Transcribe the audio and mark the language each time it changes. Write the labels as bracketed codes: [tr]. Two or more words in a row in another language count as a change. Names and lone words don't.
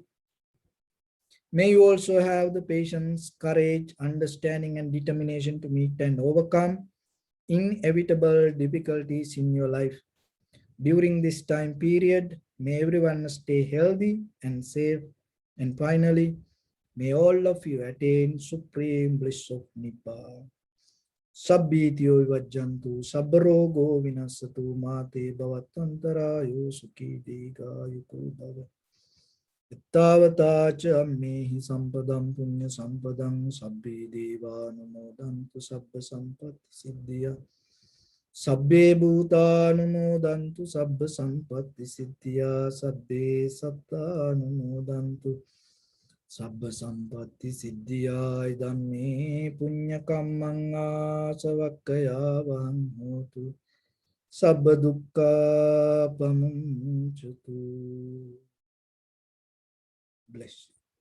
[en] May you also have the patience, courage, understanding and determination to meet and overcome inevitable difficulties in your life. During this time period, may everyone stay healthy and safe. And finally, may all of you attain supreme bliss of Nibbana. [pi] Sabbityo vijjantu, sabrogo vinasatu, mate bhavatantarayo sukhi digayuko bhava. Ittavata cha ammehi sampadam punya sampadam, sabbe devanumodantu sabba sampatti siddhya. Sabbe bhutanumodantu sabba sampatti siddhya, sabbe sattanumodantu sabba sampatti siddhya. Idam me punya kammang asavakkaya vaham hotu, sabba dukkha pamuncatu. [en] Bless you.